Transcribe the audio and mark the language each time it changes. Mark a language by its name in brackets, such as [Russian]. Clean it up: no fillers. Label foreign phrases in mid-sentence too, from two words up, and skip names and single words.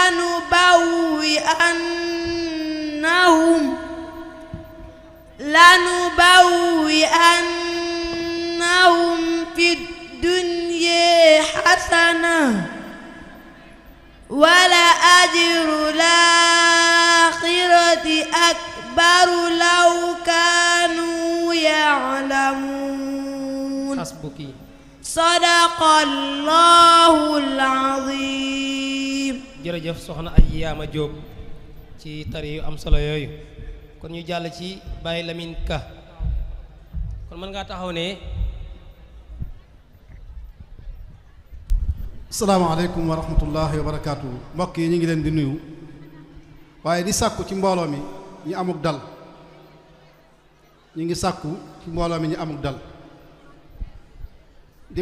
[Arabic] لنبوئنهم في الدنيا حسنة ولأجر الآخرة أكبر لو كانوا يعلمون حسبك صدق الله العظيم. [Wolof] jërëjëf soxna Ajiyaama Jóob ci tari yu am solo yooyu kon ñu jàll ci Baye Lamine Ka kon mën ngaa taxaw ne [Arabic] السلام عليكم ورحمة الله وبركاته. [Wolof] mbokk yi ñu ngi leen di nuyu waaye di sàkku ci mbooloo mi ñu amuk dal ñu ngi sàkku ci mbooloo mi ñu amuk dal di